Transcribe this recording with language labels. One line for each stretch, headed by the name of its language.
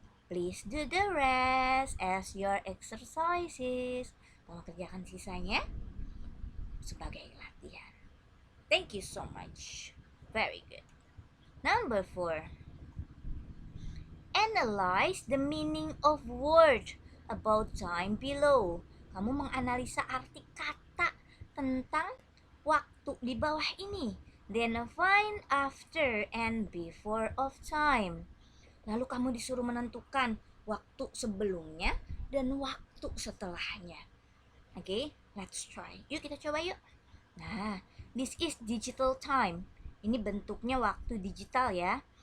English: Please do the rest as your exercises.
Indonesian: Tolong kerjakan sisanya sebagai latihan.
English: Thank you so much. Very good. Number 4. Analyze the meaning of word about time below.
Indonesian: Kamu menganalisa arti kata tentang waktu di bawah ini.
English: Then find after and before of time.
Indonesian: Lalu kamu disuruh menentukan waktu sebelumnya dan waktu setelahnya. Oke,
English: let's try.
Indonesian: Yuk kita coba yuk.
English: Nah, this is digital time.
Indonesian: Ini bentuknya waktu digital ya.